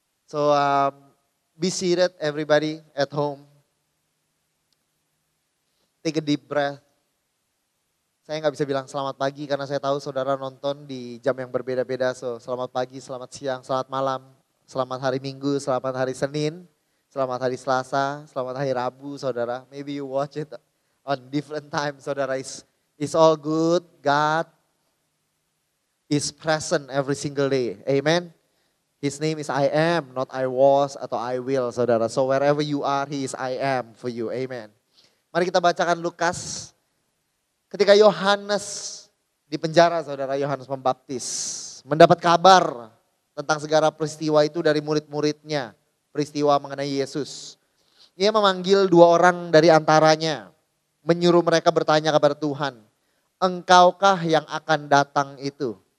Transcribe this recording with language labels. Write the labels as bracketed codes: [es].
[en] So be seated everybody at home. Take a deep breath. [id] Saya nggak bisa bilang selamat pagi karena saya tahu saudara nonton di jam yang berbeda-beda. So selamat pagi, selamat siang, selamat malam, selamat hari Minggu, selamat hari Senin, selamat hari Selasa, selamat hari Rabu, saudara. [en] Maybe you watch it on different time, saudara. It's all good. God is present every single day. Amen. His name is I am, not I was atau I will, saudara. So wherever you are, He is I am for you. [id] Amen. Mari kita bacakan Lukas. Ketika Yohanes di penjara, saudara, Yohanes Pembaptis mendapat kabar tentang segala peristiwa itu dari murid-muridnya. Peristiwa mengenai Yesus. Ia memanggil 2 orang dari antaranya. Menyuruh mereka bertanya kepada Tuhan. Engkaukah yang akan datang itu?